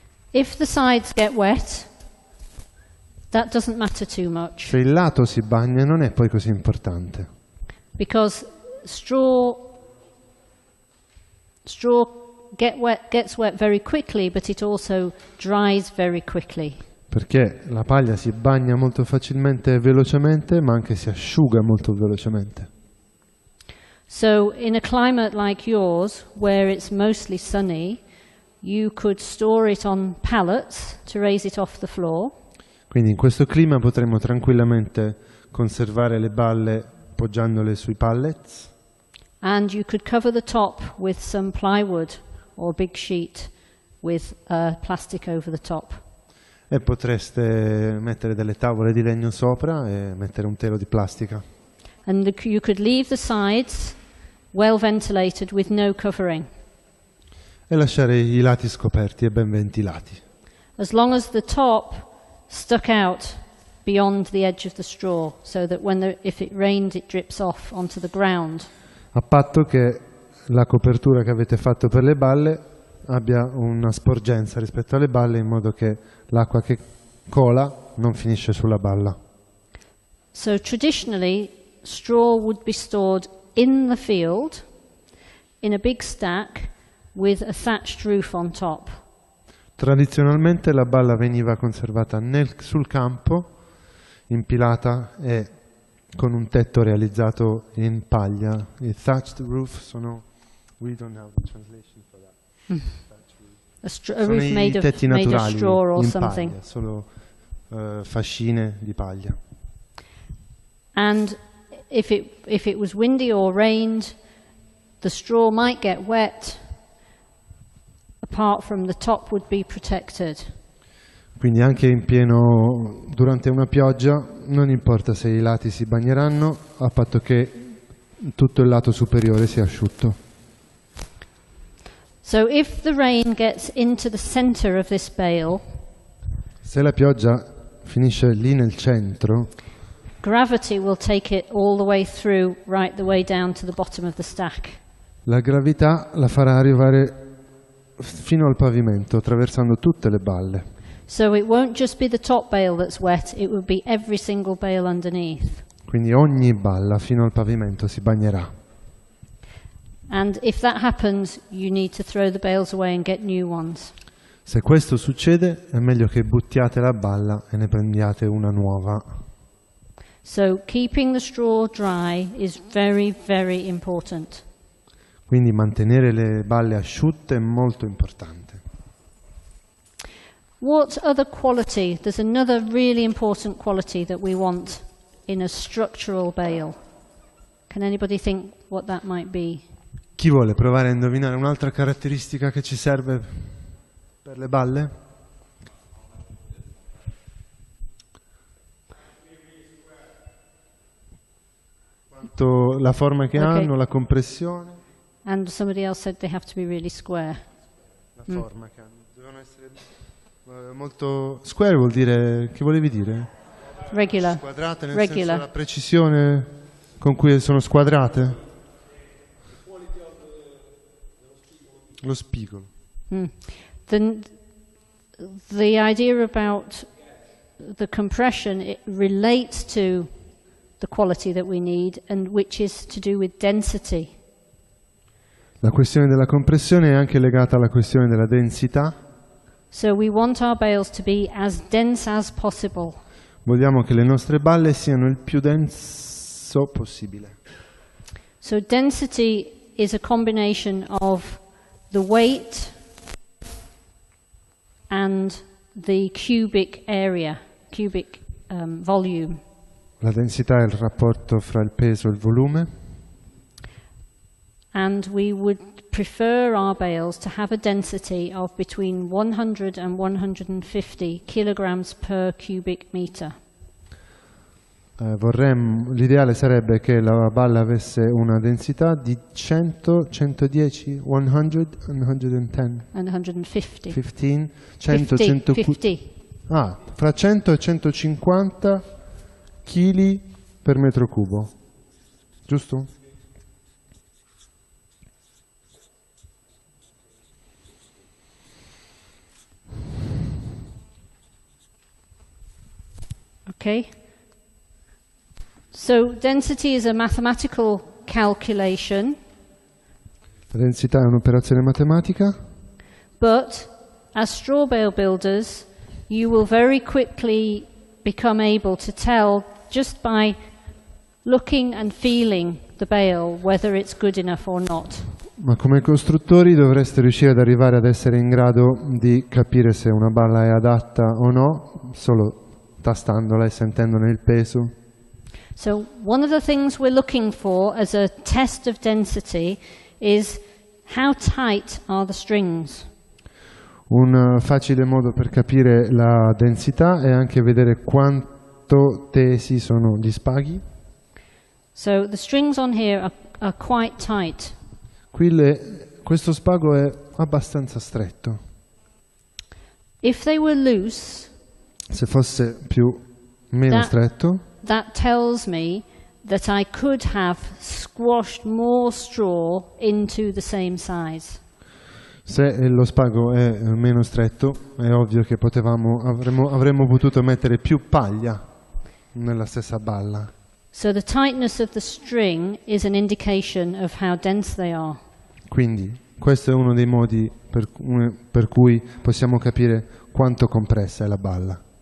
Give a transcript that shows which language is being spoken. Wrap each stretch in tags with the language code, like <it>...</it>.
<en>If the sides get wet, that doesn't matter too much.</en> <it>Se il lato si bagna non è poi così importante.</it> <en>Because straw gets wet very quickly, but it also dries very quickly.</en> <it>Perché la paglia si bagna molto facilmente e velocemente, ma anche si asciuga molto velocemente.</it> <en>So in a climate like yours, where it's mostly sunny, you could store it on pallets to raise it off the floor.</en> <it>Quindi in questo clima potremmo tranquillamente conservare le balle poggiandole sui pallets.</it> <en>And you could cover the top with some plywood or a big sheet with plastic over the top.</en> <it>E potreste mettere delle tavole di legno sopra e mettere un telo di plastica.</it> <en>And you could leave the sides well ventilated with no covering.</en> <it>E lasciare i lati scoperti e ben ventilati.</it> <en>As long as the top stuck out beyond the edge of the straw, so that if it rained it drips off onto the ground.</en> <it>A patto che la copertura che avete fatto per le balle abbia una sporgenza rispetto alle balle, in modo che l'acqua che cola non finisce sulla balla.</it> <en>So traditionally, straw would be stored in the field in a big stack with a thatched roof on top.</en> <it>Tradizionalmente la balla veniva conservata sul campo, impilata e con un tetto realizzato in paglia.</it> <en>I thatched roof we don't have a translation for that. A roof made of straw or something.</en> <it>Paglia, solo fascine di paglia.</it> <en>And if it was windy or rained, the straw might get wet. Apart from the top would be protected.</en> <it>Quindi anche durante una pioggia non importa se i lati si bagneranno, a patto che tutto il lato superiore sia asciutto.</it> <en>So if the rain gets into the center of this bale,</en> <it>se la pioggia finisce lì nel centro,</it> <en>gravity will take it all the way through, right the way down to the bottom of the stack.</en> <it>La gravità la farà arrivare fino al pavimento, attraversando tutte le balle.</it> <en>So it won't just be the top bale that's wet, it will be every single bale underneath.</en> <it>Quindi ogni balla fino al pavimento si bagnerà.</it> <en>And if that happens, you need to throw the bales away and get new ones.</en> <it>Se questo succede, è meglio che buttiate la balla e ne prendiate una nuova.</it> <en>So keeping the straw dry is very, very important.</en> <it>Quindi mantenere le balle asciutte è molto importante.</it> <en>What other quality? There's another really important quality that we want in a structural bale. Can anybody think what that might be?</en> <it>Chi vuole provare a indovinare un'altra caratteristica che ci serve per le balle? Quanto la forma che hanno, la compressione.</it> <en>And somebody else said they have to be really square.</en> <it>La forma che hanno. Devono essere molto... Square vuol dire... Che volevi dire?</it> <en>Regular.</en> <it>Squadrate nel senso della precisione con cui sono squadrate? Lo spigolo.</it> <en>the idea about the compression, it relates to the quality that we need, and which is to do with density.</en> <it>La questione della compressione è anche legata alla questione della densità.</it> <en>So we want our bales to be as dense as possible.</en> <it>Vogliamo che le nostre balle siano il più denso possibile.</it> <en>So density is a combination of the weight and the cubic area, cubic volume.</en> <it>La densità è il rapporto fra il peso e il volume.</it> <en>And we would prefer our bales to have a density of between 100 and 150 kilograms per cubic meter.</en> <it>L'ideale sarebbe che la balla avesse una densità di 100, 110, 100, 110.</it> <en>And 150.</en> <it>15, 100, 50. Fra 100 e 150 kg per metro cubo, giusto?</it> <en>Okay. So density is a mathematical calculation.</en> <it>La densità è un'operazione matematica.</it> <en>But as straw bale builders, you will very quickly become able to tell just by looking and feeling the bale whether it's good enough or not.</en> <it>Ma come costruttori dovreste riuscire ad arrivare ad essere in grado di capire se una balla è adatta o no, solo tastandola e sentendone il peso.</it> <en>So one of the things we're looking for as a test of density is how tight are the strings.</en> <it>Un facile modo per capire la densità è anche vedere quanto tesi sono gli spaghi.</it> <en>So the strings on here are quite tight.</en> <it>Questo spago è abbastanza stretto.</it> <en>If they were loose,</en> <it>se fosse meno stretto,</it> <en>that tells me that I could have squashed more straw into the same size.</en> <it>Se lo spago è meno stretto, è ovvio che avremmo potuto mettere più paglia nella stessa balla.</it> <en>So the tightness of the string is an indication of how dense they are.</en> <it>Quindi questo è uno dei modi per cui possiamo capire quanto compressa è la balla.</it>